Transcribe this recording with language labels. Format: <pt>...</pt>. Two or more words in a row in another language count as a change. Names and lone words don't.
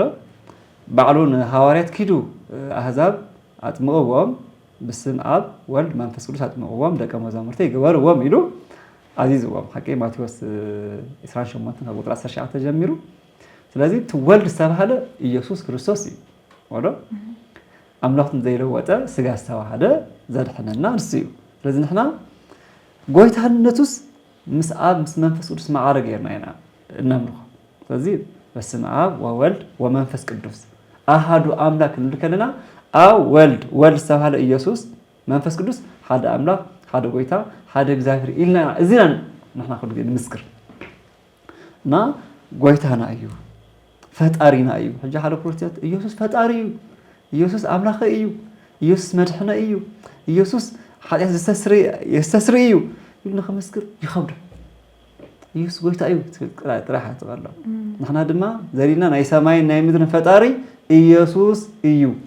<ti>ባዕሉ ንሃዋርያት ኪዱ ኣህዛብ ኣጥምቕዎም ብስም ኣብ ወልድ መንፈስ ቅዱስ ኣጥምቕዎም ደቀ መዛሙርተይ ይግበርዎም ኢሉ ኣዚዝዎም ሓቂ ማቴዎስ 28 ካብ ቁጥሪ 19 ጀሚሩ ስለዚ እቲ ወልድ ዝተባሃለ ኢየሱስ ክርስቶስ እዩ ወዶ ኣምላኽትን ዘይለወጠ ስጋ ዝተዋሃደ ዘድሕነና ንሱ እዩ ስለዚ ንሕና ጎይታነቱስ ምስ አብ ምስ መንፈስ ቅዱስ ማዕረግ ጌርና ኢና እናምልኾ ስለዚህ</ti> <gez>በስመ አብ ወወልድ ወመንፈስ ቅዱስ አሃዱ አምላክ</gez> <ti>እንብል ከለና አብ ወልድ ዝተባህለ ኢየሱስ መንፈስ ቅዱስ ሓደ አምላክ ሓደ ጎይታ ሓደ እግዚአብሔር ኢልና እዚና ንሕና ኩሉ ግዜ ንምስክር እና ጎይታና እዩ ፈጣሪና እዩ ሕጂ ሓደ ፕሮቴስታንት ኢየሱስ ፈጣሪ እዩ ኢየሱስ አምላኽ እዩ ኢየሱስ መድሕነ እዩ ኢየሱስ ሓጢአት ዘስተስሪ እዩ ኢልና ከመስክር ይኸብዶ ኢየሱስ ጎይታ እዩ ጥራሕ ትበሎ ንሕና ድማ ዘሪና ናይ ሰማይን ናይ ምድርን ፈጣሪ ኢየሱስ እዩ</ti>